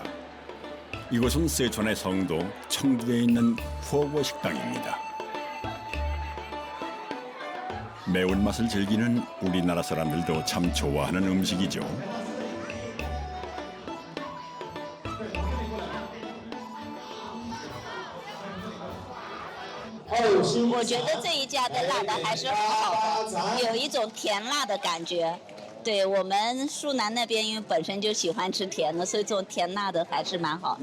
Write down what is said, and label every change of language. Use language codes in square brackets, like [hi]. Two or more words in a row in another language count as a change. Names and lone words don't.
[ko] 이곳은 세촨의 성도 청두에 있는 후어고 식당입니다. 매운맛을 즐기는 우리나라 사람들도 참 좋아하는 음식이죠. [zh] 我觉得这一家的辣的还是很好的，有一种甜辣的感觉。对我们苏南那边，因为本身就喜欢吃甜的，所以这种甜辣的还是蛮好。